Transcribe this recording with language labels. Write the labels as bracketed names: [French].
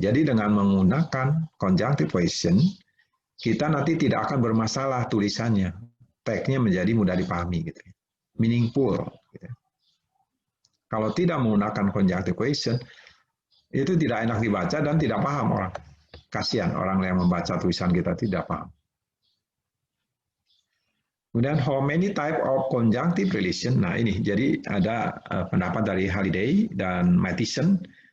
[Indonesian] Jadi dengan menggunakan conjunctive cohesion kita nanti tidak akan bermasalah tulisannya. Teksnya menjadi mudah dipahami. Gitu. Meaningful. Gitu. Kalau tidak menggunakan conjunctive cohesion, itu tidak enak dibaca dan tidak paham orang. Kasihan orang yang membaca tulisan kita tidak paham. Kemudian [English] how many type of conjunctive relation? [Indonesian] Nah ini, jadi ada pendapat dari Halliday dan Matheson.